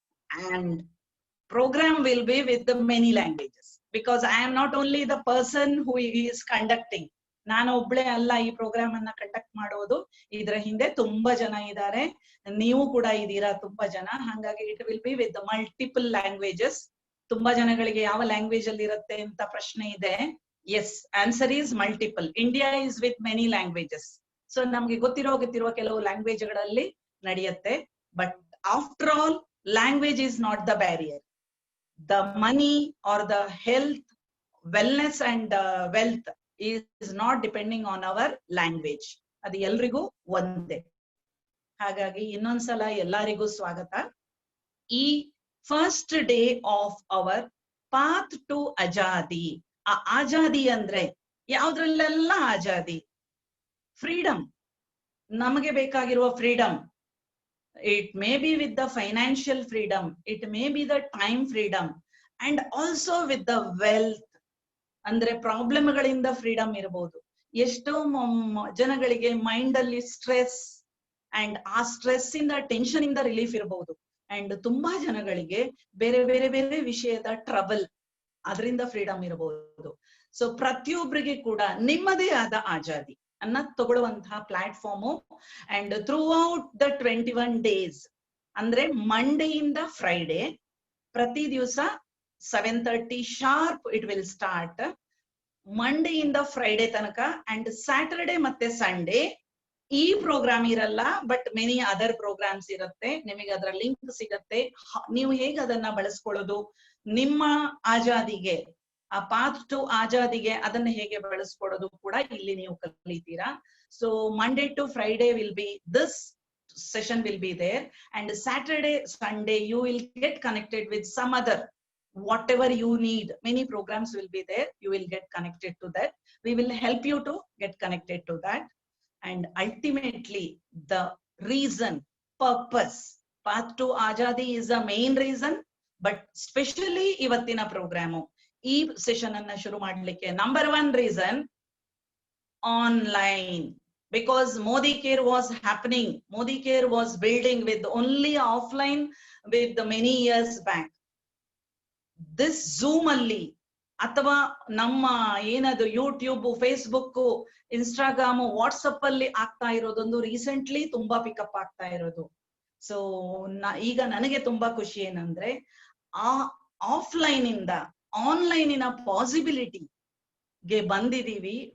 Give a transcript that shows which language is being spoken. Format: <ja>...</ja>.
<en>And program will be with the many languages because I am not only the person who is conducting.</en> <kn>ನಾನು ಒಬ್ಳೆ ಅಲ್ಲ ಈ program ಅನ್ನ conduct ಮಾಡೋದು. ಇದರ ಹಿಂದೆ ತುಂಬಾ ಜನ ಇದ್ದಾರೆ, ನೀವು ಕೂಡ ಇದ್ದೀರಾ ತುಂಬಾ ಜನ. ಹಾಗಾಗಿ</kn> <en>It will be with multiple languages.</en> <kn>ತುಂಬಾ ಜನಗಳಿಗೆ ಯಾವ ಲ್ಯಾಂಗ್ವೇಜ್ ಅಲ್ಲಿ ಇರುತ್ತೆ ಅಂತ ಪ್ರಶ್ನೆ ಇದೆ.</kn> <en>Yes, answer is multiple. India is with many languages.</en> <kn>So ನಮ್ಗೆ ಗೊತ್ತಿರುವ ಕೆಲವು ಲ್ಯಾಂಗ್ವೇಜ್ ಗಳಲ್ಲಿ ನಡೆಯುತ್ತೆ.</kn> <en>But after all, language is not the barrier. The money or the health, wellness and wealth is not depending on our language.</en> <kn>ಅದು ಎಲ್ರಿಗೂ ಒಂದೇ. ಹಾಗಾಗಿ ಇನ್ನೊಂದ್ಸಲ ಎಲ್ಲರಿಗೂ ಸ್ವಾಗತ.</kn> <en>ಈ first day of our path to Azadi.</en> <kn>ಆ ಆಜಾದಿ ಅಂದ್ರೆ ಯಾವ್ದ್ರಲ್ಲೆಲ್ಲ ಆಜಾದಿ? ಫ್ರೀಡಮ್, ನಮಗೆ ಬೇಕಾಗಿರುವ freedom.</kn> <en>It may be with the financial freedom, it may be the time freedom, and also with the wealth.</en> <kn>ಅಂದ್ರೆ ಪ್ರಾಬ್ಲಮ್ಗಳಿಂದ ಫ್ರೀಡಮ್ ಇರಬಹುದು. ಎಷ್ಟೋ ಜನಗಳಿಗೆ ಮೈಂಡ್ ಅಲ್ಲಿ ಸ್ಟ್ರೆಸ್ ಅಂಡ್ ಆ ಸ್ಟ್ರೆಸ್ ಇಂದ, ಟೆನ್ಷನ್ ಇಂದ ರಿಲೀಫ್ ಇರಬಹುದು. ಅಂಡ್ ತುಂಬಾ ಜನಗಳಿಗೆ ಬೇರೆ ಬೇರೆ ಬೇರೆ ವಿಷಯದ ಟ್ರಬಲ್, ಅದರಿಂದ ಫ್ರೀಡಮ್ ಇರಬಹುದು. ಸೊ ಪ್ರತಿಯೊಬ್ಬರಿಗೆ ಕೂಡ ನಿಮ್ಮದೇ ಆದ ಆಜಾದಿ ಅನ್ನ ತಗೊಳ್ಳುವಂತಹ platform.</kn> <en>and throughout the 21 days,</en> <kn>ಅಂದ್ರೆ ಮಂಡೆಯಿಂದ ಫ್ರೈಡೆ, ಪ್ರತಿ ದಿವಸ</kn> <en>7:30 sharp it will start.</en> <kn>ಮಂಡೆಯಿಂದ Friday ತನಕ. ಅಂಡ್ ಸ್ಯಾಟರ್ಡೆ ಮತ್ತೆ ಸಂಡೇ ಈ ಪ್ರೋಗ್ರಾಮ್ ಇರಲ್ಲ,</kn> <en>but many other programs</en> <kn>ಇರುತ್ತೆ. ನಿಮಗೆ ಅದರ ಲಿಂಕ್ ಸಿಗತ್ತೆ. ನೀವು ಹೇಗೆ ಅದನ್ನ ಬಳಸ್ಕೊಳ್ಳೋದು, ನಿಮ್ಮ ಆಜಾದಿಗೆ, ಆ ಪಾತ್ ಟು ಆಜಾದಿಗೆ ಅದನ್ನ ಹೇಗೆ ಬಳಸ್ಕೊಡೋದು ಕೂಡ ಇಲ್ಲಿ ನೀವು ಕಲಿತೀರಾ. So Monday to Friday will be this</kn> <en>session will be there, and Saturday, Sunday you will get connected with some other, whatever you need. Many programs will be there, you will get connected to that. We will help you to get connected to that. And ultimately the reason, purpose, path to ajadi is the main reason. But specially</en> <kn>ivattina programu, ಈ session ಅನ್ನ ಶುರು ಮಾಡ್ಲಿಕ್ಕೆ number 1 reason online.</kn> <en>Because Modi Care was happening, Modi Care was building with only offline with the many years back.</en> <kn>This Zoom ಅಲ್ಲಿ ಅಥವಾ ನಮ್ಮ ಏನದು YouTube, Facebook, Instagram, WhatsApp ಅಲ್ಲಿ ಆಗ್ತಾ ಇರೋದೊಂದು ರೀಸೆಂಟ್ಲಿ ತುಂಬಾ ಪಿಕಪ್ ಆಗ್ತಾ ಇರೋದು. ಸೊ ಈಗ ನನಗೆ ತುಂಬಾ ಖುಷಿ ಏನಂದ್ರೆ, ಆ ಆಫ್ಲೈನ್ ಇಂದ ಆನ್ಲೈನಿನ ಪಾಸಿಬಿಲಿಟಿ ಗೆ ಬಂದಿದೀವಿ.</kn>